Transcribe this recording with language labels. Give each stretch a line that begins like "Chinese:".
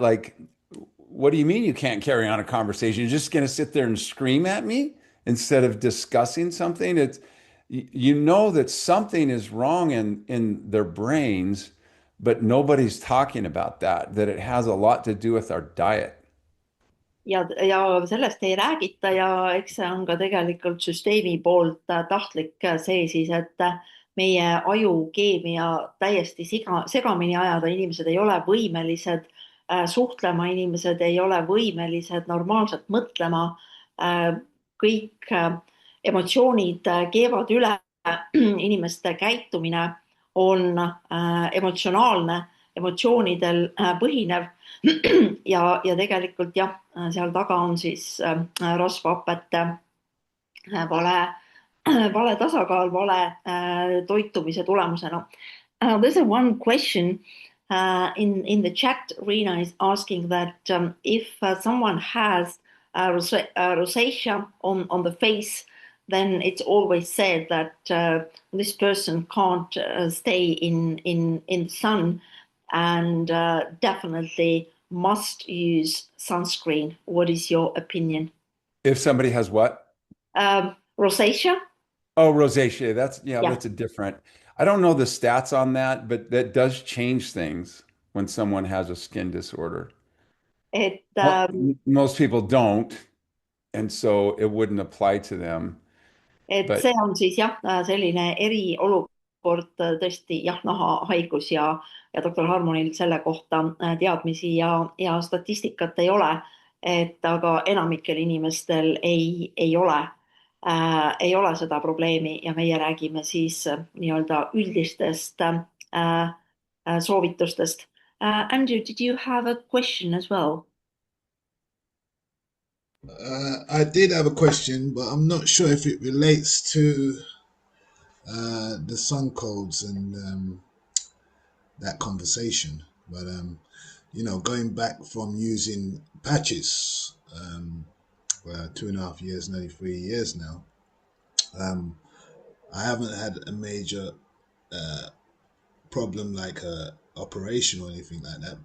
English: Like, what do you mean you can't carry on a conversation? You're just going to sit there and scream at me instead of discussing something? It's you know that something is wrong in their brains, but nobody's talking about that, that it has a lot to do with our diet.
Estonian: ja sellest ei räägita ja eks see on ka tegelikult süsteemi poolt tahtlik see siis, et meie ajukeemia täiesti segamini ajada, inimesed ei ole võimelised suhtlema, inimesed ei ole võimelised normaalselt mõtlema. Kõik emotsioonid keevad üle, inimeste käitumine on emotsionaalne, emotsioonidel põhinev ja tegelikult jah, seal taga on siis rasvhapete vale, vale tasakaal, vale toitumise tulemusena.
English: There's a one question in the chat. Rina is asking that if someone has rosacea on the face, then it's always said that this person can't stay in the sun and definitely must use sunscreen. What is your opinion? If somebody has what? Rosacea? Oh, rosacea. That's yeah, Yeah. that's a different. I don't know the stats on that, but that does change things when someone has a skin disorder.
Estonian: Et
English: Well, most people don't, and so it wouldn't apply to them.
Estonian: et
English: But
Estonian: see on siis jah, selline eriolukord tõesti jah, nahahaigus ja doktor Harmonil selle kohta teadmisi ja statistikat ei ole, et aga enamikel inimestel ei ole seda probleemi ja meie räägime siis nii-öelda üldistest soovitustest.
English: Andrew, did you have a question as well? I did have a question, but I'm not sure if it relates to the sun codes and that conversation. But going back from using patches, 2.5 years, nearly 3 years now, I haven't had a major problem like a operation or anything like that.